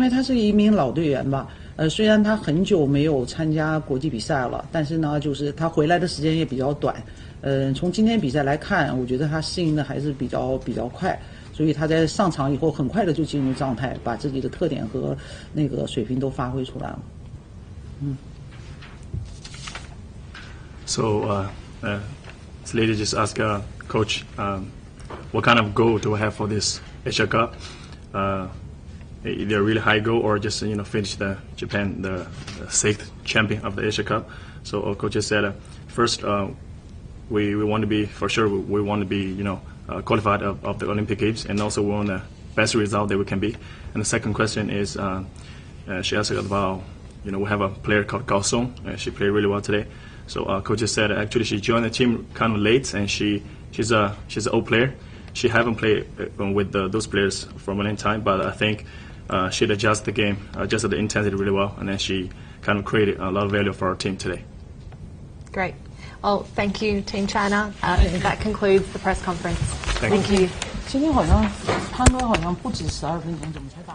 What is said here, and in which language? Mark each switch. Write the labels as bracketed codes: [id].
[zh] 为他是一名老队员吧，虽然他很久没有参加国际比赛了，但是呢，就是他回来的时间也比较短。从今天比赛来看，我觉得他适应的还是比较快，所以他在上场以后很快的就进入状态，把自己的特点和水平都发挥出来了。 [en] So, this lady just asked coach, what kind of goal do we have for this Asia Cup? Either a really high goal or just finish the Japan the 6th champion of the Asia Cup. So our coach just said first. We want to be, for sure, we want to be, qualified of the Olympic Games, and also we want the best result that we can be. And the second question is, she asked about, we have a player called Gao Song. She played really well today. So coach just said actually she joined the team kind of late, and she's an old player. She haven't played with those players for a long time, but I think she'd adjust the game, adjusted the intensity really well, and then she kind of created a lot of value for our team today. Great. Well, thank you, Team China. That concludes the press conference. Thank you. [zh] 今天好像潘哥好像不止12分钟，怎么？